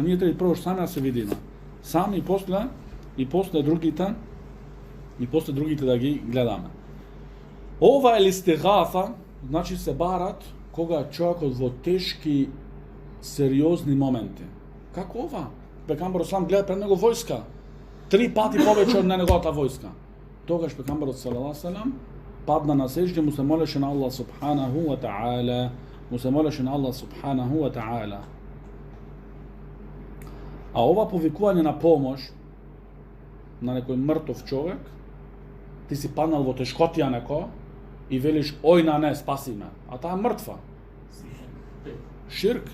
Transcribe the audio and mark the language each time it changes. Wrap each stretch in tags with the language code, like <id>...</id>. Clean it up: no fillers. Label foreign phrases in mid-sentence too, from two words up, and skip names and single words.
<mk>Ние треба прво сами да се видиме. Сами и после другите да ги гледаме. Ова е листигафа, значи се барат кога човекот во тешки, сериозни моменти. Како ова? Пекамберот сам гледа пред него војска. 3 пати повеќе од неговата војска. Тогаш пекамберот</mk> <ar>صلى الله عليه وسلم</ar> <mk>падна на сеџде, му се молеше на Аллах</mk> <ar>سبحانه وتعالى.</ar> <mk>А ова повикување на помош на некој мртов човек, ти си паднал во тешкотија неко и велиш ој на не, спаси ме, а таа мртва. Ширк.</mk>